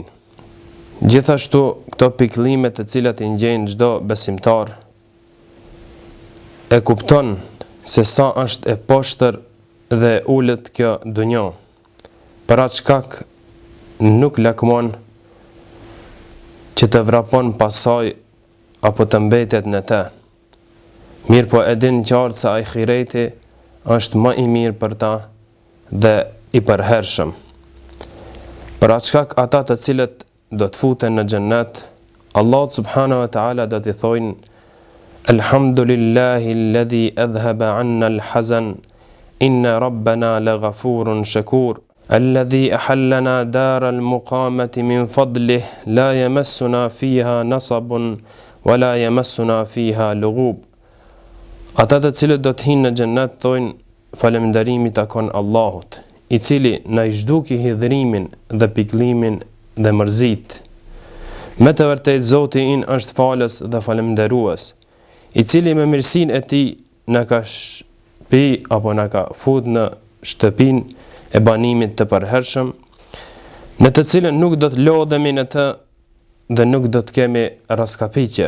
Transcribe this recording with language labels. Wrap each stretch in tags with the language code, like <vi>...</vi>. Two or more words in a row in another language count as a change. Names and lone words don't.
<sq>Gjithashtu, këto pikëllime të cilat i ngjejnë çdo besimtar e kupton se sa është e poshtër dhe ulët kjo dunjë, për atë shkak nuk lakmon që të vrapon pasaj apo të mbetet në të. Mirë po edin qartë se ahireti është më i mirë për ta dhe i përhershëm. Për atë shkak ata të cilët do të futen në xhennet, Allah</sq> <ar>سبحانه وتعالى</ar> <sq>do t'i thojnë:</sq> <ar>الحمد لله الذي أذهب عنا الحزن إن ربنا لغفور شكور الذي أحلنا دار المقامة من فضله لا يمسنا فيها نصب ولا يمسنا فيها لغوب.</ar> <sq>Ata të cilët do të hinë në xhennet thojnë: falënderimi takon Allahut, i cili na i zhduki hidhrimin dhe pikëllimin dhe mërzit. Me të vërtetë Zoti in është falës dhe falënderues, i cili me mirësinë e tij na ka shpi apo na ka fut në shtëpinë e banimit të përhershëm, në të cilën nuk do të lodhemi në të dhe nuk do të kemi raskapitje.</sq>